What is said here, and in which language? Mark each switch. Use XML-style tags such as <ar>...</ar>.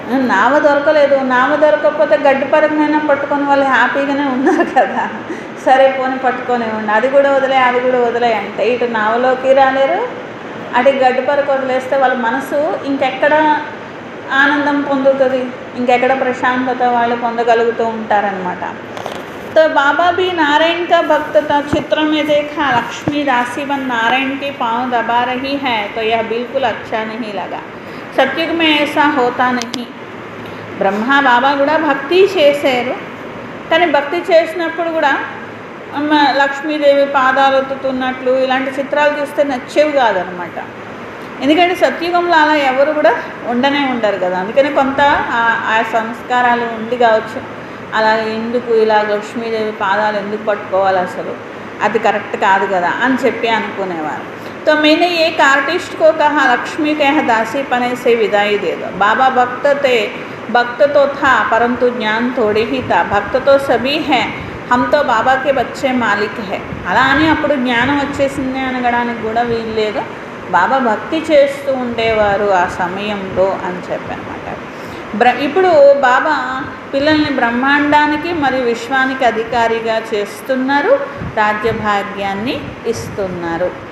<te>నావ దొరకలేదు, నావ దొరకకపోతే గడ్డి పరకమైనా పట్టుకొని వాళ్ళు హ్యాపీగానే ఉన్నారు కదా, సరే పోని పట్టుకొనివ్వండి, అది కూడా వదిలే అది కూడా వదిలే అంటే ఇటు నావలోకి రాలేరు, అటు గడ్డి పరకు వదిలేస్తే వాళ్ళ మనసు ఇంకెక్కడ ఆనందం పొందుతుంది, ఇంకెక్కడ ప్రశాంతత వాళ్ళు పొందగలుగుతూ ఉంటారనమాట.</te> <hi>तो बाबा भी नारायण का भक्त था. चित्र में देखा लक्ष्मी राशि बन नारायण के पाँव दबा रही है तो यह बिल्कुल अच्छा नहीं लगा. सत्युग में ऐसा होता नहीं.</hi> <te>బ్రహ్మ బాబా కూడా భక్తి చేశారు, కానీ భక్తి చేసినప్పుడు కూడా లక్ష్మీదేవి పాదాలు ఒత్తుతున్నట్లు ఇలాంటి చిత్రాలు చూస్తే నచ్చేవి కాదనమాట. ఎందుకంటే సత్యుగంలో అలా ఎవరు కూడా ఉండరు కదా. అందుకని కొంత ఆ సంస్కారాలు ఉండి కావచ్చు, అలా ఎందుకు ఇలా లక్ష్మీదేవి పాదాలు ఎందుకు పట్టుకోవాలి, అసలు అది కరెక్ట్ కాదు కదా అని చెప్పి అనుకునేవారు.</te> <hi>तो मैंने एक आर्टिस्ट को कहा लक्ष्मी के यहाँ दासी पने से विदाई दे दो. बाबा भक्त तो था परंतु ज्ञान थोड़ी ही था. भक्त तो सभी हैं, हम तो बाबा के बच्चे मालिक है.</hi> <te>అలా అని అప్పుడు జ్ఞానం వచ్చేసింది అనగడానికి కూడా వీలు లేదు. బాబా భక్తి చేస్తూ ఉండేవారు ఆ సమయంలో అని చెప్పనమాట. ఇప్పుడు బాబా పిల్లల్ని బ్రహ్మాండానికి మరియు విశ్వానికి అధికారిగా చేస్తున్నారు, రాజ్యభాగ్యాన్ని ఇస్తున్నారు.</te>